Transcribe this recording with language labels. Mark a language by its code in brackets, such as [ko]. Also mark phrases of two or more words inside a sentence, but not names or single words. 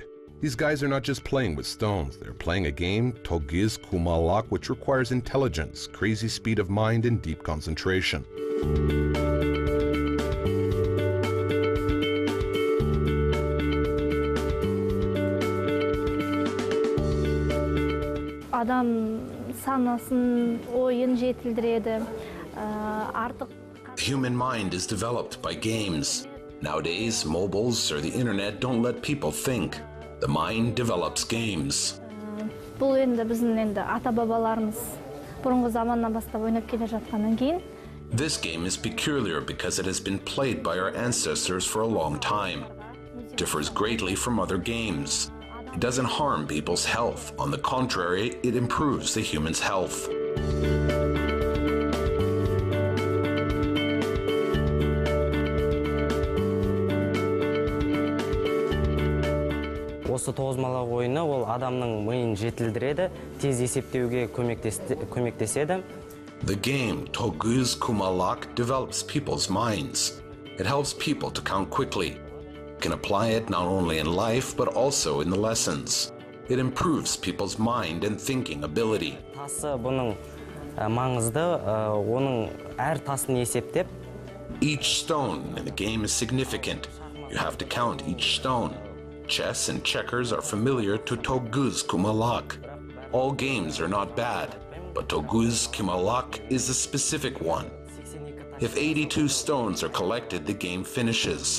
[en] These guys are not just playing with stones, they're playing a game, togyzkumalak, which requires intelligence, crazy speed of mind, and deep concentration. [kk] Адам санасын, ойын жетілдіреді. [en] The human mind is developed by games. Nowadays, mobiles or the internet don't let people think. The mind develops games. [kk] Бұл енді біздің енді ата-бабаларымыз бұрынғы заманнан бастап ойнап келе жатқаннан кейін. [en] This game is peculiar because it has been played by our ancestors for a long time. It differs greatly from other games. It doesn't harm people's health. On the contrary, it improves the human's health. [kk] Осы тоғызқұмалақ ойыны ол адамның миын жетілдіреді, тез есептеуге көмектеседі. [en] The game togyzkumalak develops people's minds. It helps people to count quickly. You can apply it not only in life but also in the lessons. It improves people's mind and thinking ability. [kk] Тасы бұның маңызды, оның әр тасын есептеп. [en] Each stone in the game is significant. You have to count each stone. Chess and checkers are familiar to togyzkumalak. All games are not bad, but togyzkumalak is a specific one. If 82 stones are collected, the game finishes.